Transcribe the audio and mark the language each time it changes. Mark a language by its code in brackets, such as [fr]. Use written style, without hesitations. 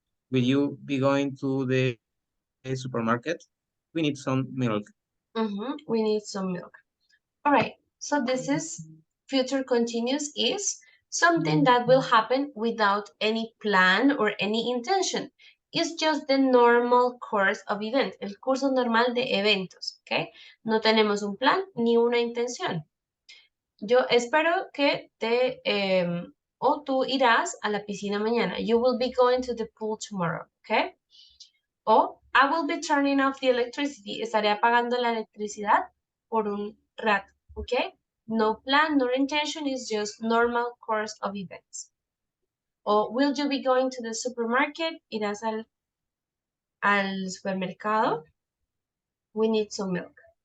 [en] Will you be going to the supermarket? We need some milk. We need some milk. All right, so this is future continuous is something that will happen without any plan or any intention. It's just the normal course of events, [es] el curso normal de eventos, [en] ¿ok? [es] No tenemos un plan ni una intención. Yo espero que o tú irás a la piscina mañana. [en] You will be going to the pool tomorrow, ¿ok? O I will be turning off the electricity. [es] Estaré apagando la electricidad por un rato, ¿ok? [en] No plan, no intention, is just normal course of events. O will you be going to the supermarket? [es] Irás al supermercado. [en] We need some milk.